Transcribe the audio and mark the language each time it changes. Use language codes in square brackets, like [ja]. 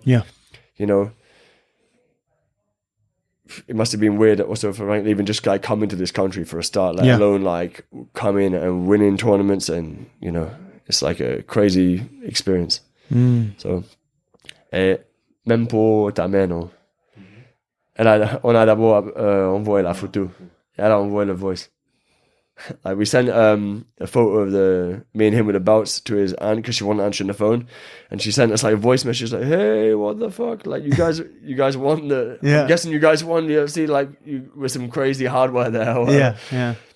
[en] Yeah, you know. It must have been weird also for Frank even just like coming to this country for a start, let alone like coming and winning tournaments, and you know. It's like a crazy experience. [fr] So, même pour ta mère, non? On a d'abord envoyé la photo. Elle a envoyé la voice. [en] Like we sent a photo of me and him with the belts to his aunt because she wasn't answering the phone, and she sent us like a voice message like, "Hey, what the fuck? Like you guys won the. I'm guessing you guys won the UFC like with some crazy hardware there." Yeah.